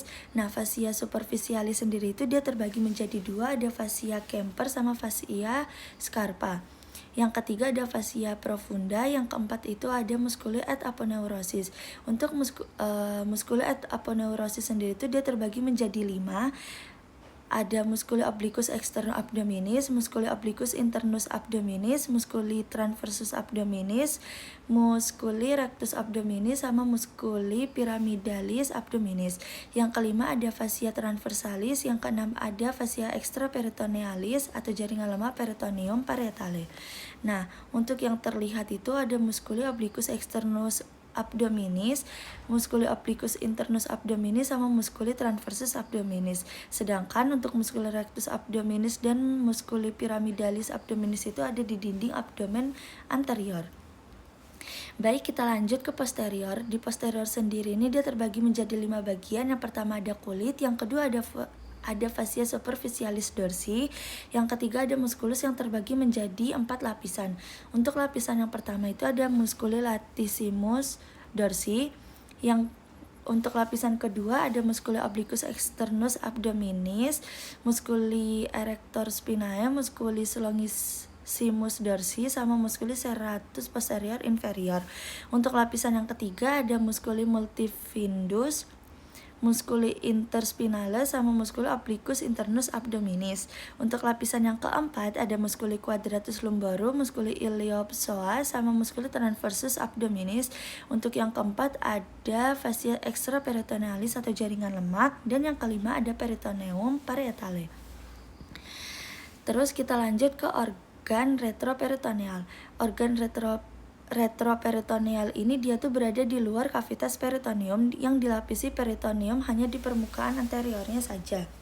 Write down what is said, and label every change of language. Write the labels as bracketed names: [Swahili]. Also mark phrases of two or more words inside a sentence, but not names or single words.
[Indonesian] Nah, [Latin] fascia superficialis [Indonesian] sendiri itu dia terbagi menjadi 2, ada [Latin] fascia Kemper [Indonesian] sama [Latin] fascia Scarpa. [Indonesian] Yang ketiga ada [Latin] fascia profunda, [Indonesian] yang keempat itu ada [Latin] musculi et aponeurosis. [Indonesian] Untuk [Latin] musculi et aponeurosis [Indonesian] sendiri itu dia terbagi menjadi 5. [Latin] Ada musculi obliquus externus abdominis, musculi obliquus internus abdominis, musculi transversus abdominis, musculi rectus abdominis, sama musculi pyramidalis abdominis. [Indonesian] Yang kelima ada [Latin] fascia transversalis, [Indonesian] yang keenam ada [Latin] fascia extraperitonealis [Indonesian] atau jaringan lemak [Latin] peritoneum parietale. [Indonesian] Nah, untuk yang terlihat itu ada [Latin] musculi obliquus externus abdominis, musculi obliquus internus abdominis, sama musculi transversus abdominis. [Indonesian] Sedangkan untuk [Latin] musculi rectus abdominis [Indonesian] dan [Latin] musculi pyramidalis abdominis [Indonesian] itu ada di dinding abdomen anterior. Baik, kita lanjut ke posterior. Di posterior sendiri ini dia terbagi menjadi 5 bagian. Yang pertama ada kulit, yang kedua ada [Latin] fascia superficialis dorsi, [Indonesian] yang ketiga ada musculus yang terbagi menjadi 4 lapisan. Untuk lapisan yang pertama itu ada [Latin] musculi latissimus dorsi, [Indonesian] yang untuk lapisan kedua ada [Latin] musculi obliquus externus abdominis, musculi erector spinae, musculi longissimus dorsi, sama musculi serratus posterior inferior. [Indonesian] Untuk lapisan yang ketiga ada [Latin] musculi multifidus, musculi interspinalis, sama musculi obliquus internus abdominis. [Indonesian] Untuk lapisan yang keempat ada [Latin] musculi quadratus lumborum, musculi iliopsoas, sama musculi transversus abdominis. [Indonesian] Untuk yang keempat ada [Latin] fascia extraperitonealis [Indonesian] atau jaringan lemak, dan yang kelima ada [Latin] peritoneum parietale. [Indonesian] Terus kita lanjut ke organ retroperitoneal. Organ retroperitoneal ini dia tuh berada di luar kavitas peritoneum, yang dilapisi peritoneum hanya di permukaan anteriornya saja.